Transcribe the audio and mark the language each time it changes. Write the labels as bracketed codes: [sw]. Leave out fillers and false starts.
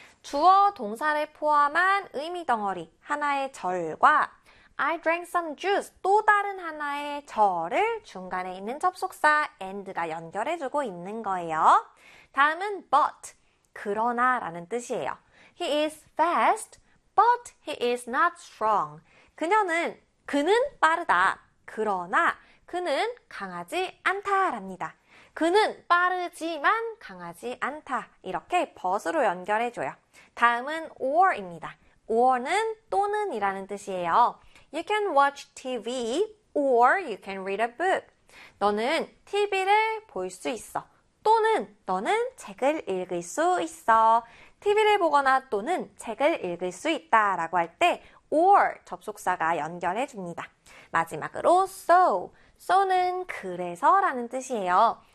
[ko] 주어 동사를 포함한 의미 덩어리 하나의 절과 [en] I drank some juice [ko] 또 다른 하나의 절을 중간에 있는 접속사 and가 연결해주고 있는 거예요. 다음은 but 그러나라는 뜻이에요. [en] He is fast, but he is not strong. [ko] 그는 빠르다. 그러나 그는 강하지 않다랍니다. 그는 빠르지만 강하지 않다. 이렇게 but로 연결해줘요. 다음은 or입니다. or는 또는이라는 뜻이에요. [en] You can watch TV or you can read a book. [ko] 너는 TV를 볼수 있어. 또는 너는 책을 읽을 수 있어. TV를 보거나 또는 책을 읽을 수 있다라고 할때 or 접속사가 연결해줍니다. 마지막으로 so. So는 그래서라는 뜻이에요.